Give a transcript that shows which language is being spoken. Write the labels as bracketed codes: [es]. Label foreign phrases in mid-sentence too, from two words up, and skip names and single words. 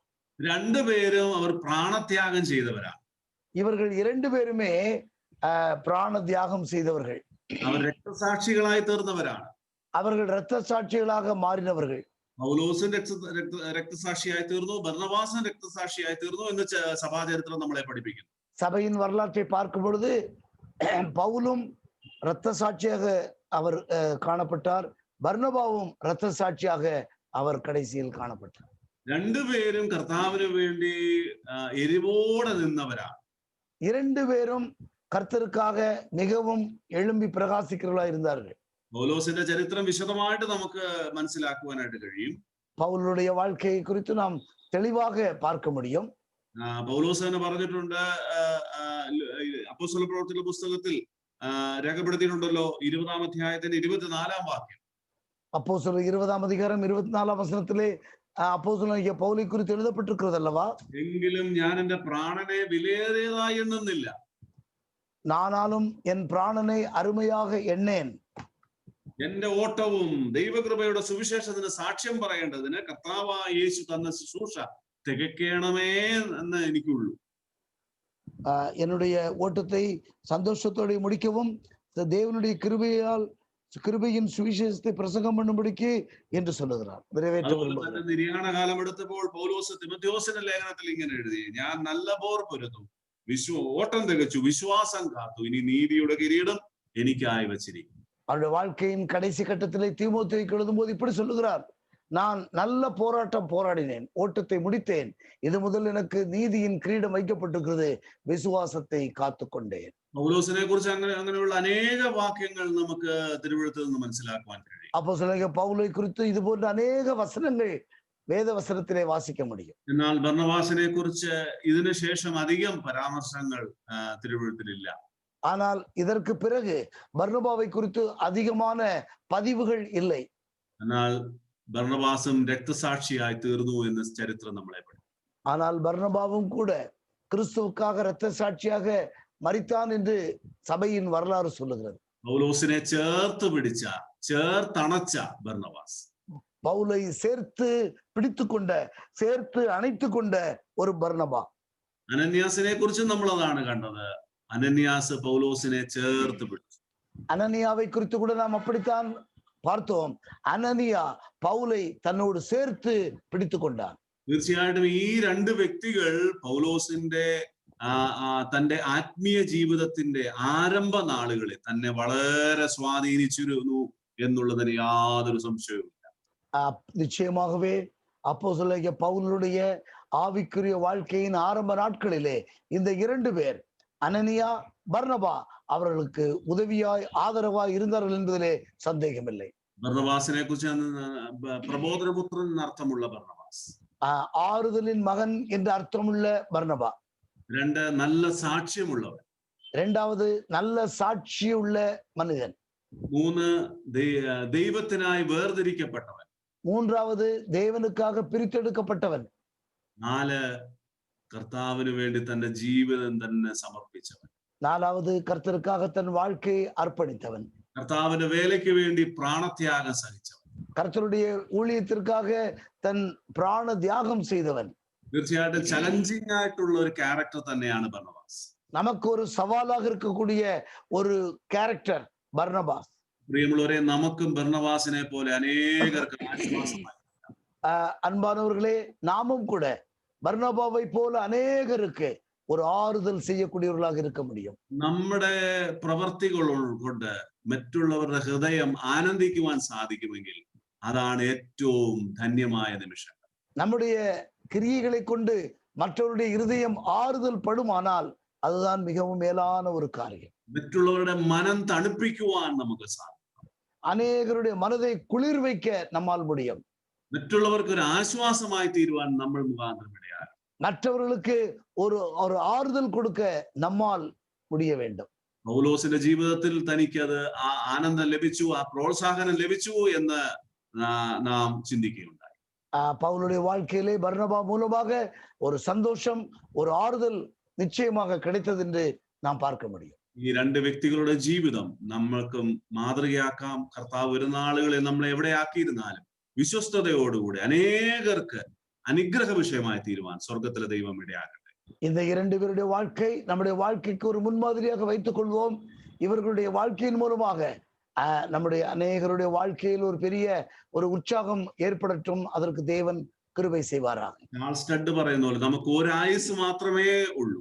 [ml] രണ്ടുപേരും അവർ പ്രാണത്യാഗം ചെയ്തവരാണ്. [ta] இவர்கள் இரண்டு பேருமே பிராண தியாகம் செய்தவர்கள். [ml] അവർ രക്തസാക്ഷികളായി തീർന്നവരാണ്. [ta] அவர்கள் இரத்த சாட்சிகளாக மாறினவர்கள். [ml] പൗലോസും രക്തസാക്ഷിയായി തീർന്നു, ബർന്നബാസും രക്തസാക്ഷിയായി തീർന്നു എന്ന് സഭാചരിത്രം നമ്മളെ പഠിപ്പിക്കുന്നു. [ta] சபையின் வரலாற்றை பார்க்கும் பொழுது பவுலும் இரத்த சாட்சியாக அவர் காணப்பட்டார், பர்னபாவும் இரத்த சாட்சியாக அவர் கடைசியில் காணப்பட்டார். [ml] രണ്ടുപേരും കർത്താവിന് വേണ്ടി എരിവോടെ നിന്നവരാണ്. [ta] இரண்டு பேரும் கர்த்தருக்காக மிகவும் எழும்பி பிரகாசிக்கிறவர்களா இருந்தார்கள். [ml] പൗലോസിന്റെ ചരിത്രം വിശദമായിട്ട് നമുക്ക് മനസ്സിലാക്കുവാനായിട്ട് കഴിയും. [ta] പൗലുடைய வாழ்க்கையை குறித்து நாம் தெளிவாக பார்க்க முடியும். [ml] പൗലോസ് തന്നെ പറഞ്ഞിട്ടുണ്ട്, അപ്പോസ്തല പ്രവൃത്തികളുടെ പുസ്തകത്തിൽ രേഖപ്പെടുത്തിയിട്ടുണ്ടല്ലോ, 20-ാം അധ്യായത്തിന്റെ 24-ാം വാക്യം. [ta] அப்போஸ்தலர் 20-ஆம் அதிகாரம் 24-ஆம் வசனத்திலே அப்போஸ்தலனாகிய பவுலை குறித்து எழுதப்பட்டிருக்கிறது அல்லவா? [ml] എങ്കിലും ഞാൻ എന്റെ പ്രാണനെ വിലയേറിയതായി എണ്ണുന്നില്ല, [ta] நானாலும் என் பிராணனை அருமையாக எண்ணேன். [ml] എന്റെ ഓട്ടവും ദൈവകൃപയുടെ സുവിശേഷത്തിന് സാക്ഷ്യം പറയേണ്ടതിന് കർത്താവായ യേശു തന്ന ശുശ്രൂഷ തികയ്ക്കണമേ എന്ന് എനിക്കുള്ളൂ. [ta] என்னுடைய ஓட்டத்தை சந்தோஷத்தோடு முடிக்கவும் தேவனுடைய கிருபையின் சுவிசேஷத்தை பிரசங்கம் பண்ணும்படிக்கு என்று சொல்லுகிறார். [ml] നിര്യാണ കാലം എടുത്തപ്പോൾ പൗലോസ് തിമോഥെയോസിന്റെ ലേഖനത്തിൽ ഇങ്ങനെ എഴുതി, ഞാൻ നല്ല പോർ പൊരുതു, ഓട്ടം തികച്ചു, വിശ്വാസം കാത്തു, ഇനി നീതിയുടെ കിരീടം എനിക്കായി വച്ചിരിക്കും. [ta] அவருடைய வாழ்க்கையின் கடைசி கட்டத்திலே தீமோத்தேயுக்கு எழுதும் போது இப்படி சொல்லுகிறார், நான் நல்ல போராட்டம் போராடினேன், ஓட்டத்தை முடித்தேன், இது முதல் எனக்கு நீதியின் கிரீடம் வைக்கப்பட்டிருக்கிறது, விசுவாசத்தை காத்துக்கொண்டேன். [ml] പൗലോസിനെ കുറിച്ച് അങ്ങനെയുള്ള അനേക വാക്യങ്ങൾ നമുക്ക് തിരുവെഴുത്തിൽ നിന്ന് മനസ്സിലാക്കുവാൻ കഴിയും. [ta] அப்போஸ்தலனாகிய பவுலை குறித்து இது போன்ற அநேக வசனங்கள் வேத வசனத்திலே வாசிக்க முடியும். [ml] എന്നാൽ ബർന്നബാസിനെ കുറിച്ച് ഇതിനുശേഷം അധികം പരാമർശങ്ങൾ തിരുവെഴുത്തിലില്ല. [ta] ஆனால் இதற்கு பிறகு பர்னபாவை குறித்து அதிகமான பதிவுகள் இல்லை. [ml] എന്നാൽ ബർന്നബാസും രക്തസാക്ഷിയായി തീർന്നു എന്ന് ചരിത്രം നമ്മളെ പഠിപ്പിക്കുന്നു. [ta] ஆனால் பர்னபாவும் கூட கிறிஸ்துவுக்காக இரத்த சாட்சியாக மரித்தான் என்று சபையின் வரலாறு சொல்லுகிறது. [ml] പൗലോസിനെ ചേർത്തണച്ച ബർന്നബാസ്, [ta] பவுலை சேர்த்து பிடித்துக்கொண்ட, சேர்த்து அணைத்து கொண்ட ஒரு பர்னபா. [ml] അനന്യാസിനെ കുറിച്ചും നമ്മൾ അതാണ് കണ്ടത്. അനന്യാസ് പൗലോസിനെ ചേർത്ത് പിടിച്ചു. [ta] அனனியாவை குறித்து கூட நாம் அப்படித்தான் பார்த்தோம். அனனியா பவுலை தன்னோடு சேர்த்து பிடித்து கொண்டான். [ml] തീർച്ചയായിട്ടും ഈ രണ്ട് വ്യക്തികൾ പൗലോസിന്റെ തന്റെ ആത്മീയ ജീവിതത്തിന്റെ ആരംഭ നാളുകളിൽ തന്നെ വളരെ സ്വാധീനിച്ചിരുന്നു എന്നുള്ളതിന് യാതൊരു സംശയവുമില്ല. [ta] நிச்சயமாகவே அப்போஸ்தலனாகிய பவுலுடைய ஆவிக்குரிய வாழ்க்கையின் ஆரம்ப நாட்களிலே இந்த இரண்டு பேர், அனனியா, பர்னபா, அவர்களுக்கு உதவியாய் ஆதரவாய் இருந்தார்கள் என்பதிலே சந்தேகமில்லை. [ml] ബർന്നബാസിനെ കുറിച്ച് പ്രബോധനപുത്രൻ എന്നർത്ഥമുള്ള ബർന്നബാസ്, [ta] ஆறுதலின் மகன் என்று அர்த்தமுள்ள பர்னபா. [ml] രണ്ട് നല്ല സാക്ഷ്യമുള്ളവൻ, [ta] இரண்டாவது நல்ல சாட்சியுள்ள மனிதன். [ml] മൂന്ന് ദൈവത്തിനായി വേർതിരിക്കപ്പെട്ടവൻ, [ta] மூன்றாவது தேவனுக்காக பிரித்தெடுக்கப்பட்டவன். [ml] നാല് കർത്താവിന് വേണ്ടി തന്റെ ജീവിതം തന്നെ സമർപ്പിച്ചവൻ, [ta] நாலாவது கர்த்தருக்காக தன் வாழ்க்கையை அர்ப்பணித்தவன், [ml] കർത്താവിന്റെ വേലയ്ക്ക് വേണ്ടി പ്രാണത്യാഗം സഹിച്ചവൻ, [ta] கர்த்தருடைய ஊழியத்திற்காக தன் பிராண தியாகம் செய்தவன். [ml] തീർച്ചയായിട്ടും ചലഞ്ചിങ് ആയിട്ടുള്ള ഒരു ക്യാരക്ടർ തന്നെയാണ് ബർന്നബാസ്. [ta] நமக்கு ஒரு சவாலாக இருக்கக்கூடிய ஒரு கேரக்டர் பர்னபாஸ். [ml] പ്രിയമുള്ളവരെ, നമുക്കും ബർന്നബാസിനെ പോലെ അനേകർക്ക് ആശ്വാസമായി. [ta] அன்பானவர்களே, நாமும் கூட பர்னபாவை போல அநேகருக்கு ஒரு ஆறுதல் செய்யக்கூடியவர்களாக இருக்க முடியும். [ml] നമ്മുടെ പ്രവർത്തികൾ കൊണ്ട് മറ്റുള്ളവരുടെ ഹൃദയം ആനന്ദിക്കുവാൻ സാധിക്കുമെങ്കിൽ അതാണ് ഏറ്റവും ധന്യമായ നിമിഷം. [ta] நம்முடைய கிரியைகளை கொண்டு மற்றவருடைய இருதயம் ஆறுதல் படுமானால் அதுதான் மிகவும் மேலான ஒரு காரியம். [ml] മറ്റുള്ളവരുടെ മനം തണുപ്പിക്കുവാൻ നമുക്ക് സാധിക്കും. [ta] அநேகருடைய மனதை குளிர் வைக்க நம்மால் முடியும். [ml] മറ്റുള്ളവർക്ക് ഒരു ആശ്വാസമായി തീരുവാൻ നമ്മൾ മുഖാന്തരം ഇടയാകും. [ta] மற்றவர்களுக்கு ஒரு ஒரு ஆறுதல் கொடுக்க நம்மால் முடிய வேண்டும். [ml] പൗലോസിന്റെ ജീവിതത്തിൽ തനിക്ക് അത് ആ ആനന്ദം ലഭിച്ചു, ആ പ്രോത്സാഹനം ലഭിച്ചു എന്ന് നാം ചിന്തിക്കുകയുണ്ടായി. [ta] பவுலுடைய வாழ்க்கையிலே பர்னபா மூலமாக ஒரு சந்தோஷம், ஒரு ஆறுதல் நிச்சயமாக கிடைத்தது என்று நாம் பார்க்க முடியும். [ml] ഈ രണ്ട് വ്യക്തികളുടെ ജീവിതം നമ്മൾക്കും മാതൃകയാക്കാം. കർത്താവ് വരുന്ന ആളുകളെ നമ്മൾ എവിടെ ആക്കിയിരുന്നാലും വിശ്വസ്തയോടുകൂടി അനേകർക്ക് അനുഗ്രഹ വിഷയമായി തീരുവാൻ സ്വർഗത്തിലെ ദൈവം ഇടയാകട്ടെ. [ta] இந்த இரண்டு பேருடைய வாழ்க்கை நம்முடைய வாழ்க்கைக்கு ஒரு முன்மாதிரியாக வைத்துக் கொள்வோம். இவர்களுடைய வாழ்க்கையின் மூலமாக நம்முடைய அநேகருடைய வாழ்க்கையில் ஒரு பெரிய ஒரு உற்சாகம் ஏற்படட்டும். அதற்கு தேவன் கிருபை செய்வாராக. [ml] ചാൾസ് സ്റ്റഡ് പറയുന്ന പോലെ നമുക്ക് ഒരു ആയുസ് മാത്രമേ ഉള്ളൂ.